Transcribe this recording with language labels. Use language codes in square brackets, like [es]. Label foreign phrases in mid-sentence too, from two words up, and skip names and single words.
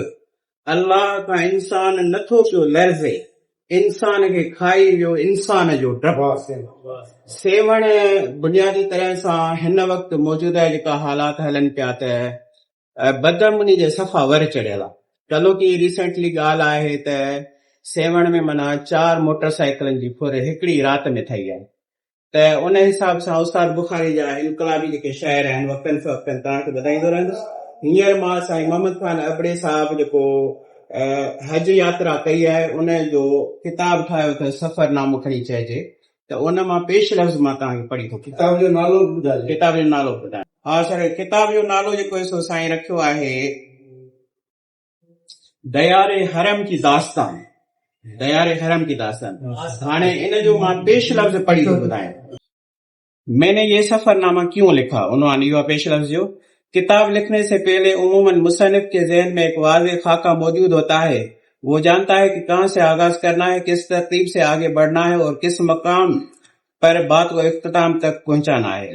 [sd] अल्लाह खां इंसान नथो पियो लर्ज़े, इंसान खे खाई वियो इंसान जो डपु। सेवण बुनियादी तरह सां हिन वक़्तु मौजूदा जेका हालात हलनि पिया त बदअमनी जे सफ़ा वर चढ़ियल आहे। चलो की रिसेंटली ॻाल्हि आहे त सेवण में माना 4 मोटरसाइकिलनि जी फुर हिकिड़ी राति में ठही आहे। त उन हिसाब सां उस्ताद बुखारी जा इनकलाबी जेके शाइर आहिनि वक़्तनि फ़वक़्तनि तव्हांखे ॿुधाईंदो रहंदुसि। हींअर मां साईं मोहम्मद ख़ान अबड़े साहब जेको हज यात्रा कई आहे उन जो किताब ठाहियो अथव सफ़रनामो खणी चइजे, त उन मां पेश लफ़्ज़ मां तव्हांखे पढ़ी थो किताब जो नालो ॿुधायो। किताब जो नालो ॿुधायो। हा सर, किताब जो नालो जेको सो साईं रखियो आहे दयारे हरम की दास्तान, दयारे हरम की दास्तान। हाणे इन जो मां पेश लफ्ज़ पढ़ी थो ॿुधायां। [ur] میں نے یہ سفرنامہ کیوں لکھا، انہوں نے یووا پیش لفظ جو. کتاب لکھنے سے پہلے عموماً مصنف کے ذہن میں ایک واضح خاکہ موجود ہوتا ہے. وہ جانتا ہے کہ کہاں سے آغاز کرنا ہے، کس ترتیب سے آگے بڑھنا ہے اور کس مقام پر بات کو اختتام تک پہنچانا ہے.